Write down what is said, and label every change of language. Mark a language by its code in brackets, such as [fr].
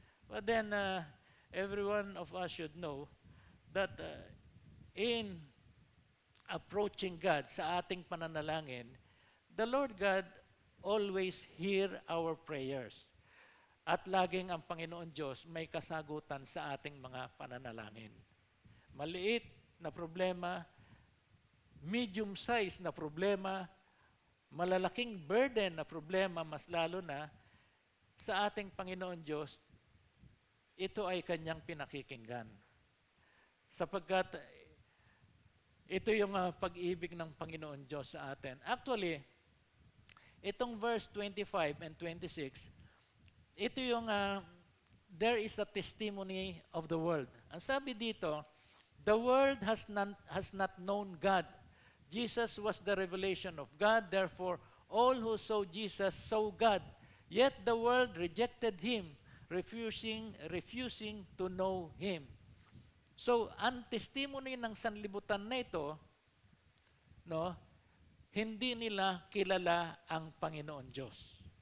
[en] But then, every one of us should know that in approaching God [tl] sa ating pananalangin, [en] the Lord God always hear our prayers. [tl] At laging ang Panginoon Diyos may kasagutan sa ating mga pananalangin. Maliit na problema, medium size na problema, malalaking burden na problema, mas lalo na sa ating Panginoon Diyos, ito ay kanyang pinakikinggan. Sapagkat ito yung pag-ibig ng Panginoon Diyos sa atin. Actually, itong verse 25 and 26, ito yung [en] there is a testimony of the world. [tl] Ang sabi dito, [en] the world has not known God. Jesus was the revelation of God, therefore all who saw Jesus saw God. Yet the world rejected him, refusing to know him. [tl] So, ang testimony ng sanlibutan na ito, no, hindi nila kilala ang Panginoon Diyos.